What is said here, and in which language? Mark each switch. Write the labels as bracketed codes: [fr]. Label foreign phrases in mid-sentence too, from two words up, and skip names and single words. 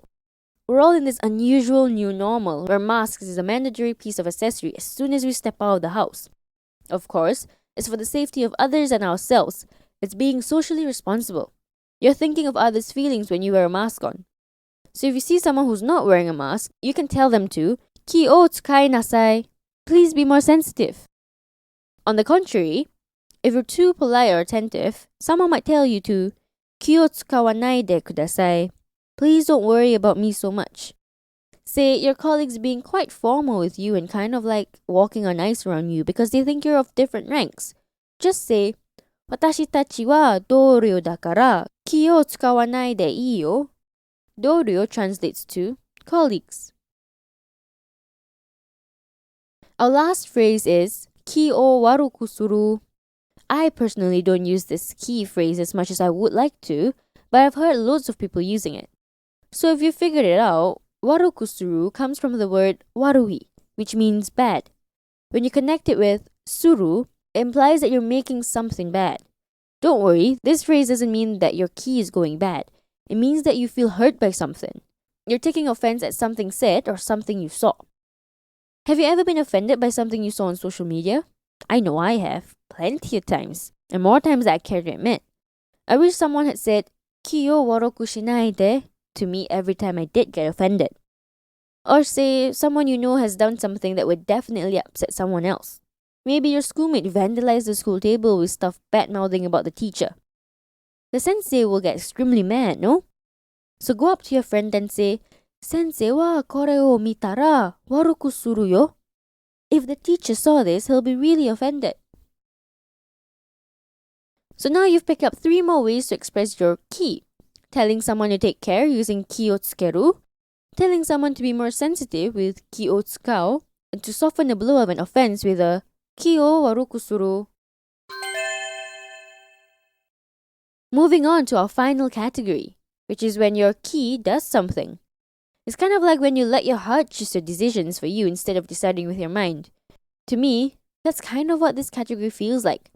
[en] We're all in this unusual new normal where masks is a mandatory piece of accessory as soon as we step out of the house. Of course, it's for the safety of others and ourselves. It's being socially responsible. You're thinking of others' feelings when you wear a mask on. So if you see someone who's not wearing a mask, you can tell them to [ja] 気を使いなさい. [en] Please be more sensitive. On the contrary, if you're too polite or attentive, someone might tell you to [ja] 気を使わないでください. [en] Please don't worry about me so much. Say your colleagues being quite formal with you and kind of like walking on ice around you because they think you're of different ranks. Just say, [ja] 私たちは同僚だから気を使わないでいいよ. [en] 同僚 translates to colleagues. Our last phrase is [ja] 気を悪くする. [en] I personally don't use this key phrase as much as I would like to, but I've heard loads of people using it. So if you figured it out, [ja] 悪くする [en] comes from the word 悪い, which means bad. When you connect it with する, it implies that you're making something bad. Don't worry, this phrase doesn't mean that your key is going bad. It means that you feel hurt by something. You're taking offense at something said or something you saw. Have you ever been offended by something you saw on social media? I know I have, plenty of times, and more times than I care to admit. I wish someone had said, [ja] 気を悪くしないで [en] to me every time I did get offended. Or say someone you know has done something that would definitely upset someone else. Maybe your schoolmate vandalized the school table with stuff bad-mouthing about the teacher. The sensei will get extremely mad, no? So go up to your friend and say, [ja] 先生はこれを見たら悪くするよ. [en] If the teacher saw this, he'll be really offended. So now you've picked up 3 more ways to express your ki. Telling someone to take care using [ja] 気を付ける, [en] telling someone to be more sensitive with [ja] 気を使お, [en] and to soften the blow of an offense with a [ja] 気を悪くする. [en] Moving on to our final category, which is when your ki does something. It's kind of like when you let your heart choose your decisions for you instead of deciding with your mind. To me, that's kind of what this category feels like.